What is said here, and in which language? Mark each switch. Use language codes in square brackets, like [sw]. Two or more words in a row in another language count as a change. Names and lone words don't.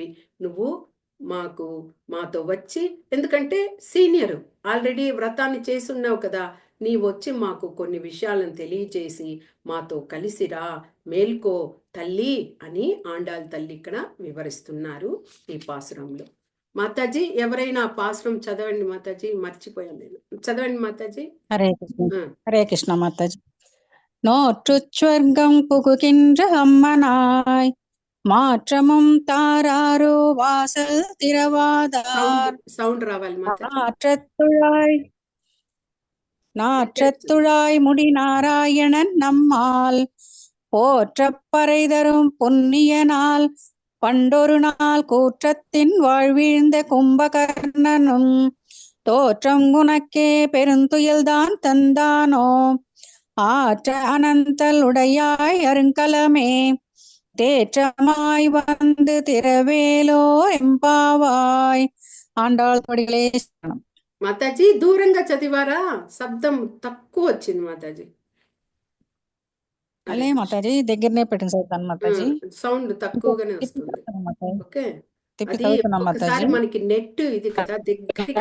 [te] నువ్వు మాతో వచ్చి, ఎందుకంటే సీనియరు, ఆల్రెడీ వ్రతాన్ని చేసి ఉన్నావు కదా, నీ వచ్చి మాకు కొన్ని విషయాలను తెలియచేసి మాతో కలిసిరా, మేల్కో తల్లి అని ఆండాళ్ తల్లి ఇక్కడ వివరిస్తున్నారు ఈ పాసురంలో. మాతాజీ, ఎవరైనా పాసురం చదవండి మాతాజీ, మర్చిపోయాను నేను. చదవండి మాతాజీ. హరే కృష్ణ. హరే కృష్ణ మాతాజీ. [ta] நோற்றுச்சொர்க்கம் புகுகின்ற அம்மனாய் மாற்றமும் தாராரோ வாசல் திறவாதார் [te] సౌండ్ రావాలి [ta] நாற்றத்துழாய் முடி நாராயணன் நம்மால் போற்றப் பறைதரும் புண்ணியனால் பண்டொரு நாள் கூற்றத்தின் வாழ்வீழ்ந்த கும்பகர்ணனும் தோற்றம் உனக்கே பெருந்துயில்தான் தந்தானோ. ஆற்ற அனந்தல் உடையாய் அருங்கலமே, தேற்றமாய் வந்து திரவேலோ ఎంపావాయ్. [te] ఆండాళ్ తొడిగలే శరణం. మాతాజీ, దూరంగా చదివారా? శబ్దం తక్కువ వచ్చింది మాతాజీ. అలే మాతాజీ, దగ్గరనే పెట్టిన చదువుతాను మాతాజీ. సౌండ్ తక్కువగానే వస్తుంది. ఓకే, అది ఒకసారి మనకి నెట్ ఇది కదా, దగ్గరికి